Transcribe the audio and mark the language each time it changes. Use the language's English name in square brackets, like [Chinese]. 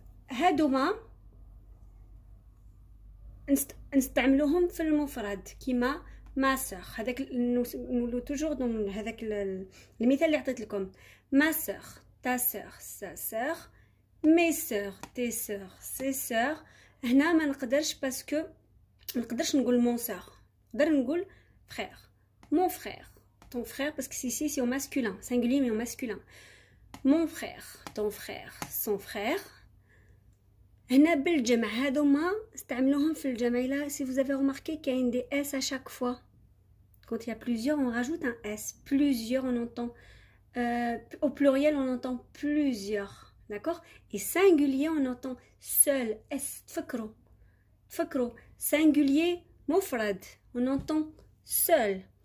[Arabic] هادوما نستعملوهم في المفرد كيما [French] ما سور. [Arabic] هذاك نقولوا [French] توجور دون [Arabic] هذاك المثال اللي عطيت لكم. [French] ما سور ta sœur sa sœur, mes sœurs tes sœurs ses sœurs. [Arabic] هنا ما نقدرش باسكو ما نقدرش نقول [French] mon sœur, نقدر نقول frère, mon frère, ton frère parce que ici c'est au masculin, singulier mais au masculin. Mon frère, ton frère, son frère. [Arabic] هنا بالجمع هذوما استعملوهم في الجمع. [French] là si vous avez remarqué qu'il y a une des s à chaque fois. Quand il y a plusieurs on rajoute un s. Plusieurs on entend au pluriel on entend plusieurs, d'accord. Et singulier on entend seul. S تفكروا singulier مفرد on entend seul.